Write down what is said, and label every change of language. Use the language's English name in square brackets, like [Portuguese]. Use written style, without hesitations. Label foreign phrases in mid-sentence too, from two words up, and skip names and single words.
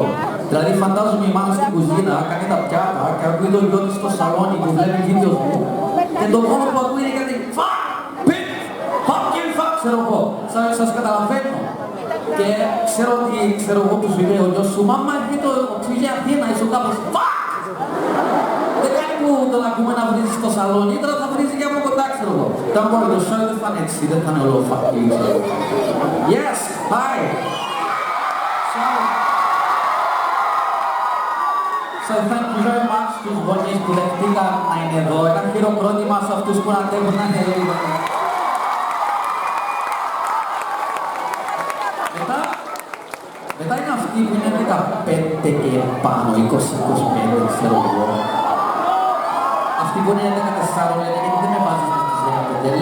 [Greek] Δηλαδή φαντάζομαι η μάνα στην κουζίνα, κάνει τα πιάτα και ακούει το γιο της στο σαλόνι που βλέπει βίντεο μου και το μόνο που ακούει είναι κάτι ξέρω εγώ. Σας καταλαβαίνω. Και ξέρω ότι, ξέρω εγώ που σου είπε ο γιος σου, μάμα έρχεται το πήγε Αθήνα, ήσουν κάπως δεν κάνει που τον ακούμε να βρίζει στο σαλόνι, τώρα θα βρίζει και από κοντά, ξέρω εγώ. [English] Don't worry, [Greek] το show δεν θα είναι έτσι, δεν θα είναι όλο φακή. [English] Yes, hi! So thank you very much [Greek] στους γονείς που δεχτήκαν να είναι εδώ. Ένα χειροκρότημα σε αυτούς που αντέχουν να είναι εδώ. Μετά είναι αυτοί που είναι 15 και πάνω, 20-25, ξέρω εγώ. Αυτοί που είναι 14, λένε γιατί δεν με βάζεις στις 15.